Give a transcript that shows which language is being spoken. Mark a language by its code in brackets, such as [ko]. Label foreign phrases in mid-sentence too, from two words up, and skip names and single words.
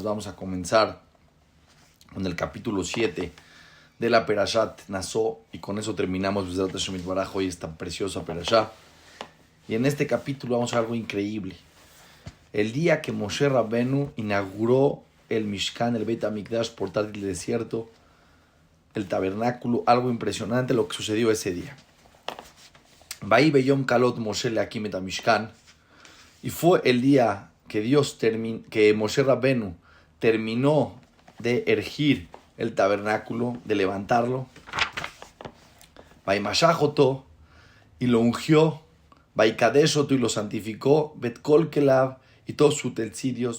[es] Vamos a comenzar con el capítulo 7 de la Perashat Naso, y con eso terminamos hoy esta preciosa Perashá. Y en este capítulo vamos a ver algo increíble. El día que Moshe Rabbenu inauguró el Mishkan, el Beit HaMikdash portátil del desierto, el tabernáculo, algo impresionante lo que sucedió ese día. [he] ויהי ביום כלות משה להקים את המשכן, [es] y fue el día que que Moshe Rabbenu terminó de ergir el tabernáculo, de levantarlo. Vaimashachotó, y lo ungió. Vaikadeshoto, y lo santificó. [he] ואת כל כליו, [es] y todos sus utensilios.